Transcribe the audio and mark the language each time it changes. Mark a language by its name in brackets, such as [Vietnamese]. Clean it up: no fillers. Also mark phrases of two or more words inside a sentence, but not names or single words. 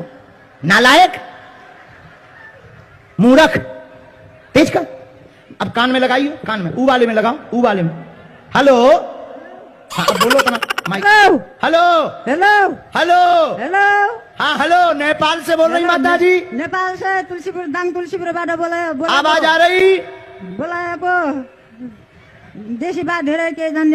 [Hindi] नालायक मूर्ख, तेज कर। अब कान में लगाइए, कान में, ऊ वाले में लगाओ, ऊ वाले में। हेलो हाँ अब बोलो तो ना माइक। हेलो हेलो हेलो हेलो हेलो हाँ हेलो नेपाल से बोल रही माता जी, नेपाल से तुलसीपुर दाङ तुलसीपुरबाट बोला आवाज आ रही? [Nepali] बोलाएको देशी बात धेरै केही जान्दिनँ।